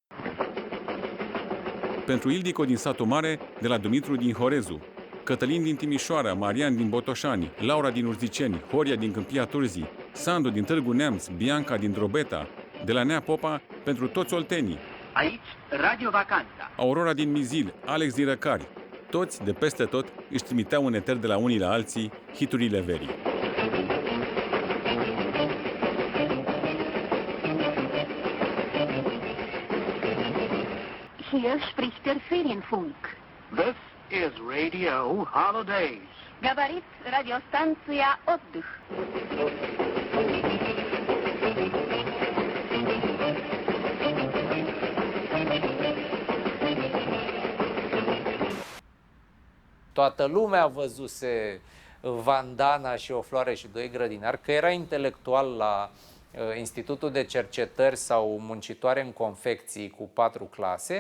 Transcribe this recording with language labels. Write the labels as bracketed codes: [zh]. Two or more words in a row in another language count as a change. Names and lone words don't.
[ro] Pentru Ildico din Satul Mare, de la Dumitru din Horezu, Cătălin din Timișoara, Marian din Botoșani, Laura din Urziceni, Horia din Câmpia Turzii, Sandu din Târgu Neamț, Bianca din Drobeta, de la Nea Popa, pentru toți oltenii. Aici, Radio Vacanța. Aurora din Mizil, Alex din Răcari, toți, de peste tot, își trimiteau în eter de la unii la alții hiturile verii. [de] Hier spricht der Ferienfunk. [en] This is Radio Holidays. [ru] Говорит радиостанция Отдых. [ro] Toată lumea văzuse Vandana și o floare și doi grădinari, că era intelectual la Institutul de Cercetări sau muncitoare în confecții cu 4 clase.